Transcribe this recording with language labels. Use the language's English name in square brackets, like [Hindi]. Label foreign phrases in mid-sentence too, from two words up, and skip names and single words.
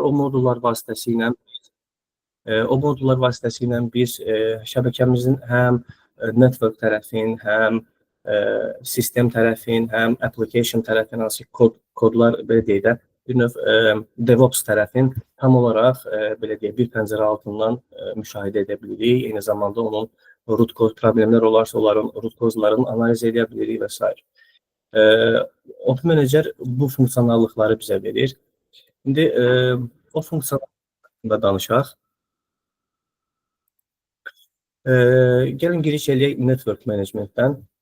[Azerbaijani] O modullar vasitəsilə biz şəbəkəmizin həm network tərəfin, həm sistem tərəfin, həm application tərəfin, hansı kodlar belə deyək də, bir növ DevOps tərəfin tam olaraq belə deyək bir pəncərə altından müşahidə edə bilirik. Eyni zamanda onun [English] root cause [Azerbaijani] problemlər olarsa, onların [English] root cause-larını [Azerbaijani] analiz edə bilirik və s. OpenManager bu funksionallıqları bizə verir. İndi o funksiyalarında danışaq. Gəlin giriş eləyək [English] network managementdən.